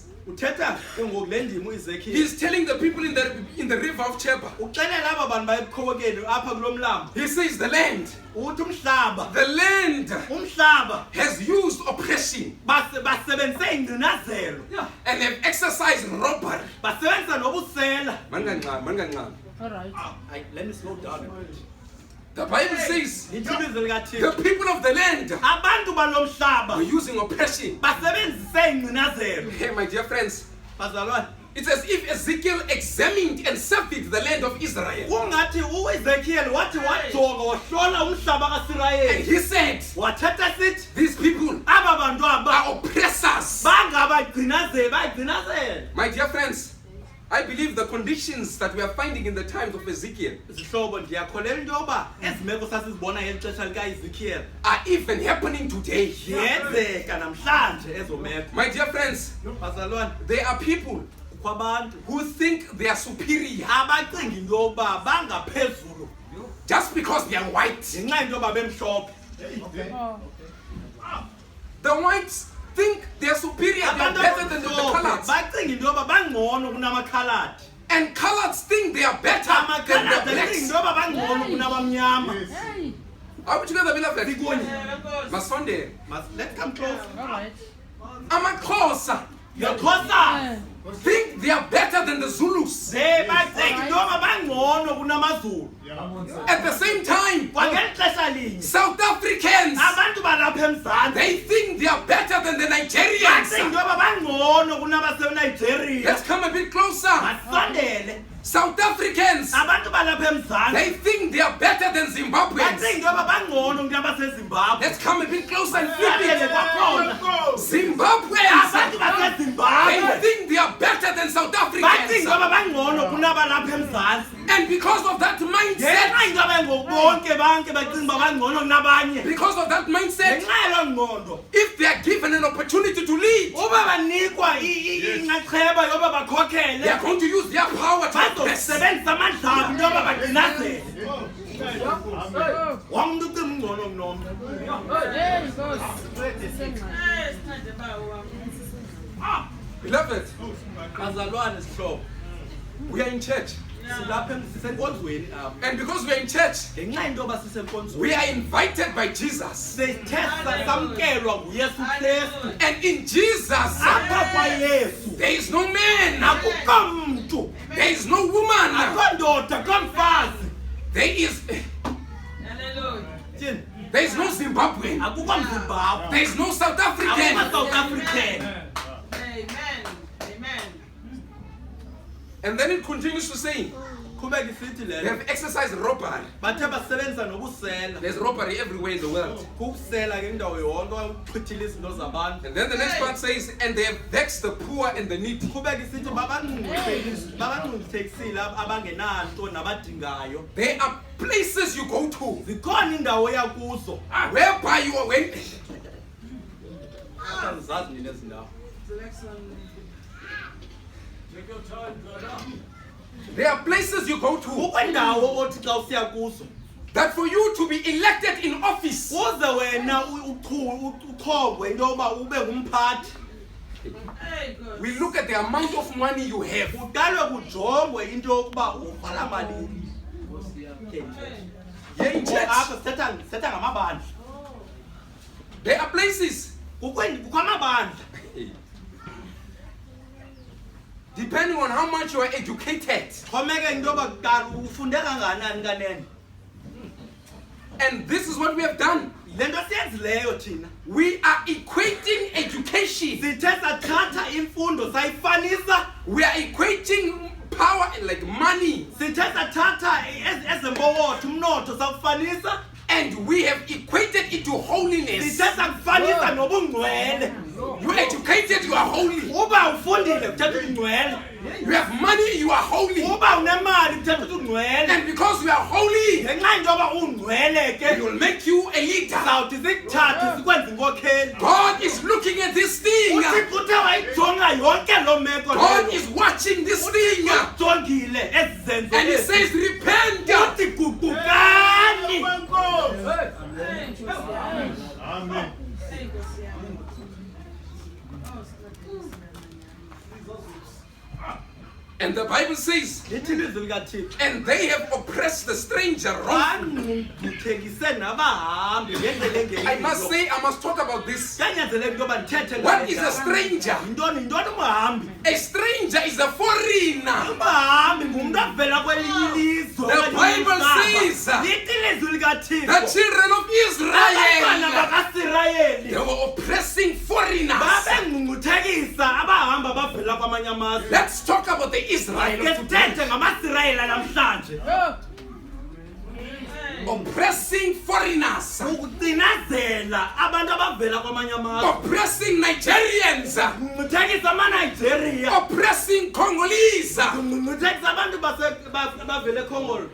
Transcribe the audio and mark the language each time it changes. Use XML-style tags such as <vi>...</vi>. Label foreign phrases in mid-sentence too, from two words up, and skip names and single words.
<xh>uthetha ke ngoku le ndima uEzekiel</xh> <en>He's telling the people in the river of Chebar.</en> <xh>uxelela aba bantu bayebukhobokeni apha kulo mlambo</xh> <en>He says the land</en> <xh>uthi umhlaba</xh> <en>has used oppression</en> <xh>basebenzise ingcinazelo</xh> <en>and have exercised robbery.</en> <xh>basebenzisa nobusela.</xh> <zu>Man kancane, man kancane.</zu> <en>All right. Let me slow down a bit. The Bible says</en> <xh>lithi ilizwi</xh> <en>the</en> <xh>likaThixo</xh> <en>people of the land</en> <xh>abantu balomhlaba</xh> <en>were using oppression.</en> <xh>basebenzise ingcinazelo.</xh> <en>Hey, my dear friends,</en> <xh>Bazalwane,</xh> <en>it's as if Ezekiel examined and surveyed the land of Israel.</en> <xh>kungathi uEzekiel wathi wajonga wahlola umhlaba</xh> <en>And</en> <xh>kaSirayeli.</xh> <en>he said,</en> <xh>Wathatha sithi</xh> <en>these people</en> <xh>aba bantu aba</xh> <en>are oppressors.</en> <xh>bangabagcinazeli.</xh> <en>My dear friends, I believe the conditions that we are finding in the times of Ezekiel</en> <xh>Sihlobo ndiyakholelwa into yoba ezi meko sasizibona ngeli xesha likaEzekiel</xh> <en>are even happening today.</en> <xh>ziyenzeka namhlanje ezo meko.</xh> <en>My dear friends,</en> <xh>Bazalwane,</xh> <en>there are people</en> <xh>kukho abantu</xh> <en>who think they are superior</en> <xh>abacinga into yoba bangaphezulu</xh> <en>just because they are white.</en> <xh>ngenxa yento yoba bemhlophe.</xh> <en>The whites think they are superior, they are</en> <xh>Abantu</xh> <en>better than the</en> <xh>abamhlophe</xh> <en>coloreds.</en> <xh>bacinga into yoba bangcono kunamakhaladi.</xh> <en>And coloreds think they are better than</en> <xh>Amakhaladi</xh> <en>the</en> <xh>acinga</xh> <en>blacks.</en> <xh>into yoba bangcono kunabamnyama.</xh> <en>Are we together, beloved?</en> <xh>Sikunye. Masonde.</xh> <en>Let's come close.</en> <xh>Amakhosa Yokhosa</xh> <en>think they are better than the Zulus.</en> <xh>bacinga into yoba bangcono kunamaZulu.</xh> <en>At the same time,</en> <xh>Kwangeli xesha linye</xh> <en>South Africans,</en> <xh>abantu balapha emzantsi</xh> <en>they think they are better than the</en> <xh>bacinga</xh> <en>Nigerians.</en> <xh>into yoba bangcono kunabasenigeria.</xh> <en>Let's come a bit closer.</en> <xh>Masondele</xh> <en>South Africans,</en> <xh>abantu balapha emzantsi</xh> <en>they think they are better than</en> <xh>bacinga</xh> <en>Zimbabweans.</en> <xh>into yoba bangcono kunabasezimbabwe.</xh> <en>Let's come a bit closer and flip</en> <xh>Sibuyele</xh> <en>it.</en> <xh>kwakhona</xh> <en>Zimbabweans,</en> <xh>abantu</xh> <en>they</en> <xh>basezimbabwe</xh> <en>think they are better than South</en> <xh>bacinga</xh> <en>Africans.</en> <xh>into yoba bangcono kunabalapha emzantsi.</xh> <en>And because of that mindset,</en> <xh>ngenxa into yoba bonke banke bacinga uba bangcono kunabanye</xh> <en>because of that mindset,</en> <xh>ngenxa yaloo ngqondo</xh> <en>if they are given an opportunity to lead,</en> <xh>uba banikwa inxaxheba yoba</xh> <en>they</en> <xh>bakhokhele</xh> <en>are going to use their power to oppress.</en> <xh>bazosebenzisa amandla abo into yoba bagcinazele. Wonke umntu ucinga ungcono kunomntu.</xh> <en>Beloved,</en> <xh>Bazalwane sihlobo,</xh> <en>we are in church.</en> <xh>silapha sisenkonzweni apha.</xh> <en>And because we are in church,</en> <xh>Ngenxa yento yoba sisenkonzweni</xh> <en>we are invited by Jesus.</en> <xh>sithe samkelwa nguYesu Kristu.</xh> <en>And in Jesus,</en> <xh>Apha kwaYesu</xh> <en>there is no man,</en> <xh>akukho mntu,</xh> <en>there is no woman,</en> <xh>akukho ndoda, akukho mfazi. there is Tyhini?</xh> <en>no Zimbabwean,</en> <xh>Akukho Mzimbabwe,</xh> <en>there is no South</en> <xh>akukho</xh> <en>African.</en> <xh>South African.</xh> <en>And then it continues to say,</en> <xh>Qhubeka isithi</xh> <en>they</en> <xh>le</xh> <en>have exercised robbery.</en> <xh>bathe basebenzisa nobusela.</xh> <en>There's robbery everywhere in the world.</en> <xh>Kukusela ke indawo yonke uchithile izinto zabantu.</xh> <en>And then the next part says, and they have vexed the poor and the needy.</en> <xh>Qhubeka isithi babangcungcuthekisile abangenanto nabadingayo.</xh> <en>There are places you go to</en> <xh>Zikhona indawo yakuzo.</xh> <en>whereby you are when</en> <xh>Angizazi nini ezi ndawo.</xh> <en>there are places you go to</en> <xh>Kukho indawo othi xa usiya kuzo</xh> <en>that for you to be elected in office,</en> <xh>uze wena uchongwe into yoba ube ngumphathi.</xh> <en>we look at the amount of money you have.</en> <xh>Kuqalwe kujongwe into yokuba urhola malini.</xh> <en>Here in church,</en> <xh>Apha sithetha ngamabandla.</xh> <en>there are places,</en> <xh>Kukho amabandla.</xh> <en>depending on how much you are educated.</en> <xh>Xhomeke into yoba kuqala ufunde kanganani kanene.</xh> <en>And this is what we have done.</en> <xh>Le nto siyenzileyo thina</xh> <en>We are equating education.</en> <xh>sithe sathatha imfundo sayifanisa,</xh> <en>We are equating power like money.</en> <xh>sithe sathatha ezempokotho umnotho sakufanisa,</xh> <en>And we have equated it to holiness.</en> <xh>sithe sakufanisa nobungcwele.</xh> <en>You are educated, you are holy.</en> <xh>Uba ufundile kuthetha ungcwele.</xh> <en>You have money, you are holy.</en> <xh>Uba unemali kuthetha ungcwele.</xh> <en>And because you are holy,</en> <xh>Ngenxa into yoba ungcwele</xh> <en>it</en> <xh>ke</xh> <en>will make you a leader.</en> <xh>sawuthi sikuthathe sikwenze inkokheli.</xh> <en>God is looking at this thing.</en> <xh>uThixo uthe wayijonga yonke loo meko</xh> <en>God</en> <xh>leyo.</xh> <en>is watching this thing.</en> <xh>Ujongile ezi zenzo</xh> <en>And He</en> <xh>ezi.</xh> <en>says, repent.</en> <xh>Uthi guqukani. Amen.</xh> <en>And the Bible says,</en> <xh>Lithi ilizwi likaThixo.</xh> <en>and they have oppressed the stranger wrongfully.</en> <xh>Bangcungcuthekise nabahambi ngendlela</xh> <en>I must</en> <xh>engeyiyo.</xh> <en>say, I must talk about this.</en> <xh>Kuyanyanzeleka into yoba ndithethe</xh> <en>What</en> <xh>ngale</xh> <en>is a</en> <xh>ndaba.</xh> <en>stranger?</en> <xh>Yintoni umhambi?</xh> <en>A stranger is a foreigner.</en> <xh>Umhambi ngumntu avela kwelinye ilizwe.</xh> <en>The</en> <xh>okanye</xh> <en>Bible</en> <xh>umhlaba.</xh> <en>says,</en> <xh>Lithi ilizwi likathixo</xh> <en>children of</en> <xh>abantwana</xh> <en>Israel, they</en> <xh>bakaSirayeli</xh> <en>were oppressing foreigners.</en> <xh>babengcungcuthekisa abahamba bavela kwamanye amazwe.</xh> <en>Let's talk about the Israel of today.</en> <xh>Kesithethe ngamaSirayeli namhlanje.</xh> <en>Oppressing foreigners.</en> <xh>Ukucinazela abantu abavela kwamanye amazwe.</xh> <en>Oppressing Nigerians.</en> <xh>Ngcungcuthekisa amaNigeria.</xh> <en>Oppressing Congolese.</en> <xh>Ngcungcuthekisa abantu abavela eCongo.</xh>